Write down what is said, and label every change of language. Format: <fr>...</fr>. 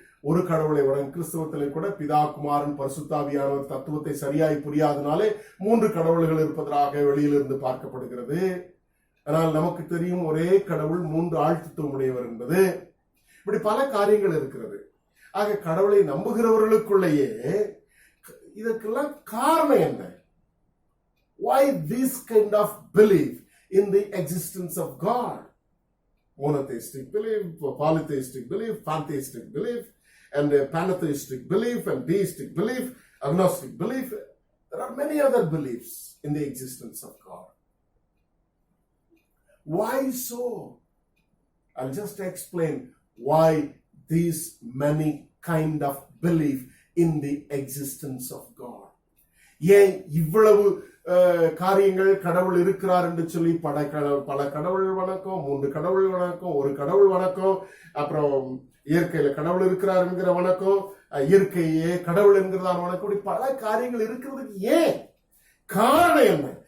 <ta>ஒரு கடவுளை கிறிஸ்தவத்திலே கூட பிதா, குமாரன், பரிசுத்தாவியானவர் தத்துவத்தை சரியாய் புரியாதனாலே 3 கடவுள்கள் இருப்பதாக வெளியிலிருந்து பார்க்கப்படுகிறது. ஆனால் நமக்கு தெரியும் ஒரே கடவுள் 3 ஆழ்த்துவம் உடையவர் என்பது. இப்படி பல காரியங்கள் இருக்கிறது. ஆக கடவுளை நம்புகிறவர்களுக்குள்ளேயே இதற்கெல்லாம் காரணம் என்ன?</ta> <en>Why this kind of belief in the existence of God? Monotheistic belief, polytheistic belief, pantheistic belief, and pantheistic belief, and deistic belief, agnostic belief. There are many other beliefs in the existence of God. Why so? I'll just explain why these many kind of belief in the existence of God.</en> <ta>ஏன் இவ்வளவு காரியங்கள் கடவுள் இருக்கிறார் என்று சொல்லி பல கடவுள் வணக்கம், 3 கடவுள் வணக்கம், ஒரு கடவுள் வணக்கம், அப்புறம் இயற்கையில கடவுள் இருக்கிறார் என்கிற வணக்கம், இயற்கையே கடவுள் என்கிறதான வணக்கம், இப்படி பல காரியங்கள் இருக்கிறதுக்கு ஏன் காரணம் என்ன?</ta>